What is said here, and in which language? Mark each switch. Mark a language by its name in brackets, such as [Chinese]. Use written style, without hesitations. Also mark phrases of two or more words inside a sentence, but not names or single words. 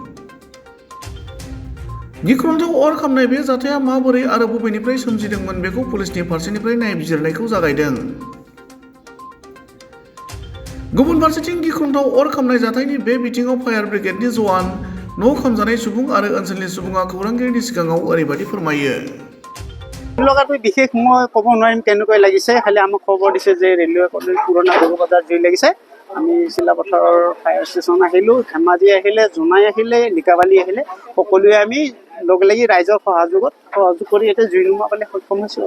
[Bodo] गिख्रंथाव अर खामनाय बे जाथाया माबोरै आरो बबेनिफ्राय सोमजिदोंमोन बेखौ पुलिसनि फारसेनिफ्राय नायबिजिरनायखौ जागायदों। गुबुन फारसेथिं गिख्रंथाव अर खामनाय जाथायनि बे बिथिङाव फायार ब्रिगेडनि जवान, न' खामजानाय सुबुं आरो ओनसोलनि सुबुङा खौरांगिरिनि सिगाङाव ओरैबायदि फोरमायो। [Assamese] লগাটো বিশেষ মই ক'ব নোৱাৰিম কেনেকৈ লাগিছে, খালি আমাক খবৰ দিছে যে ৰেলৱে কলনী পুৰণা গৰু বজাৰ জুই লাগিছে। আমি চিলাপথাৰৰ ফায়াৰ ষ্টেচন আহিলোঁ, ধেমাজি আহিলে, জোনাই আহিলে, লিকাবালি আহিলে, সকলোৱে আমি লগ লাগি ৰাইজৰ সহযোগ কৰি এতিয়া জুই নুমুৱাবলৈ সক্ষম হৈছোঁ।